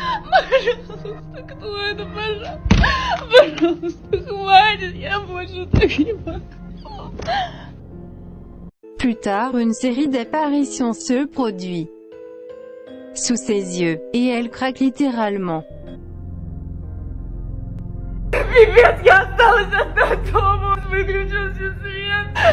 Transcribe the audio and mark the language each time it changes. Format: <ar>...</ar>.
<ru>Пожалуйста, кто это, пожалуйста? Пожалуйста, хватит, я больше так не могу.</ru> <fr>Plus tard, une série d'apparitions se produit sous ses yeux, et elle craque littéralement.</fr> <ru>Пипец, я осталась одна дома, выключил все свет.</ru>